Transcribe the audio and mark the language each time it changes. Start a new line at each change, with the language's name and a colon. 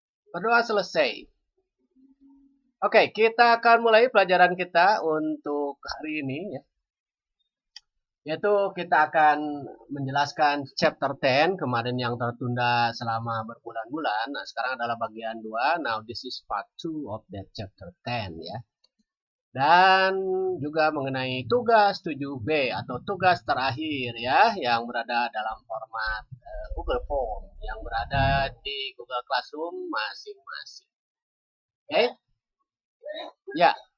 Indonesian: Berdoa selesai. Oke, kita akan mulai pelajaran kita untuk hari ini ya. Yaitu kita akan menjelaskan chapter 10 kemarin yang tertunda selama berbulan-bulan. Nah, sekarang adalah bagian 2.
English: Now this is part 2 of that chapter 10 ya.
Indonesian: Dan juga mengenai tugas 7B atau tugas terakhir ya yang berada dalam format Google Form yang berada di Google Classroom masing-masing. Oke? Ya.